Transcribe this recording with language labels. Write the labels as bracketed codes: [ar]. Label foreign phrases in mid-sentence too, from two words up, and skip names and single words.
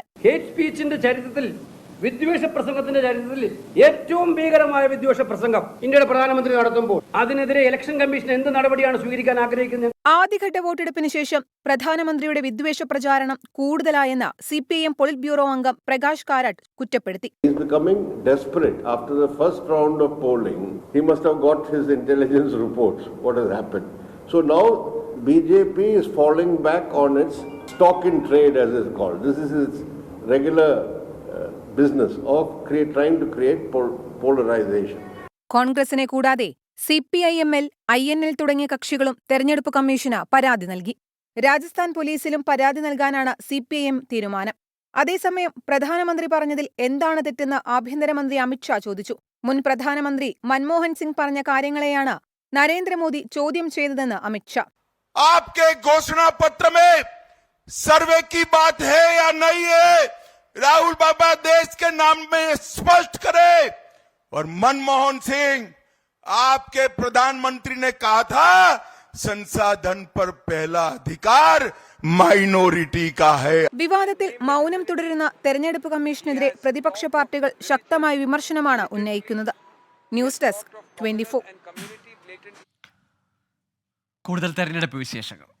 [en] hate speech [ml] ചരിത്രത്തിൽ, വിദ്വേഷ പ്രസംഗത്തിന്റെ ചരിത്രത്തിൽ ഏറ്റവും ഭീകരമായ വിദ്വേഷ പ്രസംഗം ഇന്ത്യയുടെ പ്രധാനമന്ത്രി നടത്തുമ്പോൾ അതിനെതിരെ [en] election commission [ml] എന്ത് നടപടിയാണ് സ്വീകരിക്കാൻ ആഗ്രഹിക്കുന്നത്? ആദ്യഘട്ട വോട്ടെടുപ്പിന് ശേഷം പ്രധാനമന്ത്രിയുടെ വിദ്വേഷ പ്രചാരണം കൂടുതലായെന്ന് CPIM [en] polit bureau [ml] അംഗം പ്രകാശ് കാരാട്ട് കുറ്റപ്പെടുത്തി. [en] He is becoming desperate after the first round of polling. He must have got his intelligence reports what has happened. So now BJP is falling back on its stock in trade, as is called. This is its regular business of trying to create polarization. [ml] കോൺഗ്രസിനെ കൂടാതെ CPIML, INL തുടങ്ങിയ കക്ഷികളും തെരഞ്ഞെടുപ്പ് കമ്മീഷന് പരാതി നൽകി. രാജസ്ഥാൻ പോലീസിലും പരാതി നൽകാനാണ് CPIM തീരുമാനം. അതേസമയം പ്രധാനമന്ത്രി പറഞ്ഞതിൽ എന്താണ് തെറ്റെന്ന് ആഭ്യന്തരമന്ത്രി അമിത്ഷാ ചോദിച്ചു. മുൻ പ്രധാനമന്ത്രി മൻമോഹൻ സിംഗ് പറഞ്ഞ കാര്യങ്ങളെയാണ് നരേന്ദ്രമോദി ചോദ്യം ചെയ്തതെന്ന് അമിത്ഷാ. [hi] आपके घोषणा पत्र में सर्वे की बात है या नहीं है? राहुल बाबा देश के नाम में स्पष्ट करे. और मनमोहन सिंह, आपके प्रधानमंत्री ने कहा था संसाधन पर पहला अधिकार माइनॉरिटी का है. [ml] വിവാദത്തിൽ മൗനം തുടരുന്ന തെരഞ്ഞെടുപ്പ് കമ്മീഷനെതിരെ പ്രതിപക്ഷ പാർട്ടികൾ ശക്തമായ വിമർശനമാണ് ഉന്നയിക്കുന്നത്. [en] news desk [ml] 24. കൂടുതൽ തെരഞ്ഞെടുപ്പ് വിശേഷങ്ങൾ.